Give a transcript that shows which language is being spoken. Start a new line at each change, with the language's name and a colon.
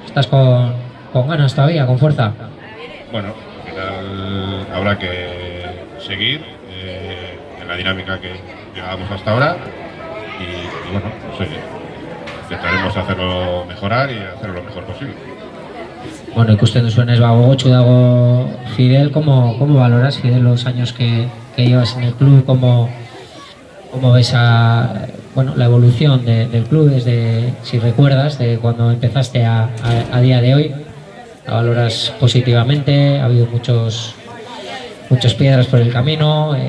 Spanish: ¿Estás con ganas todavía, con fuerza? Bueno, al final habrá que seguir en la dinámica que llevábamos hasta ahora y bueno, pues, intentaremos hacerlo mejorar y hacerlo lo mejor posible.
Basque: Bueno, ikusten duzuenez, gogotsu dago Fidel.
Spanish: ¿Cómo valoras, Fidel, los años que llevas en el club? ¿Cómo ves bueno, la evolución del club desde, si recuerdas, de cuando empezaste a día de hoy? ¿La valoras positivamente? ¿Ha habido muchas piedras por el camino?